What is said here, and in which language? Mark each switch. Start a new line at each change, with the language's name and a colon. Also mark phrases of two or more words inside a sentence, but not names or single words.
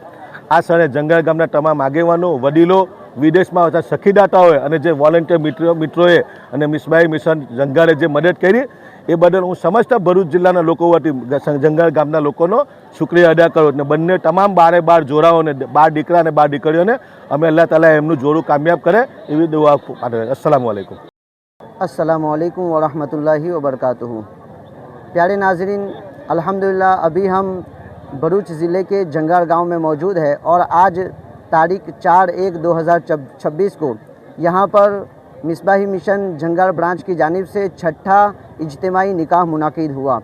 Gujarati: આ સરે ઝંઘાર ગામના તમામ આગેવાનો, વડીલો, વિદેશમાં આવતા સખીદાતાઓએ અને જે વોલેન્ટિયર મિત્રોએ અને મિસબાહી મિશન ઝંઘારે જે મદદ કરી એ બદલ હું સમસ્ત ભરૂચ જિલ્લાના લોકો વતી ઝંઘાર ગામના લોકોનો શુક્રિયા અદા કરું અને બંને તમામ 12 જોડાઓને, 12 દીકરા અને 12 દીકરીઓને અમે અલ્લાહ તાલા એમનું જોડું કામયાબ કરે એવી દુઆ પાઠવે।
Arabic: السلام عليكم. السلام عليكم ورحمة الله وبركاته.
Urdu: پیارے ناظرین، الحمدللہ ابھی ہم بھروچ ضلعے کے جھنگھار گاؤں میں موجود ہے اور آج تاریخ 4/1/2026 کو یہاں پر مصباحی مشن جھنگھار برانچ کی جانب سے چھٹا اجتماعی نکاح منعقد ہوا.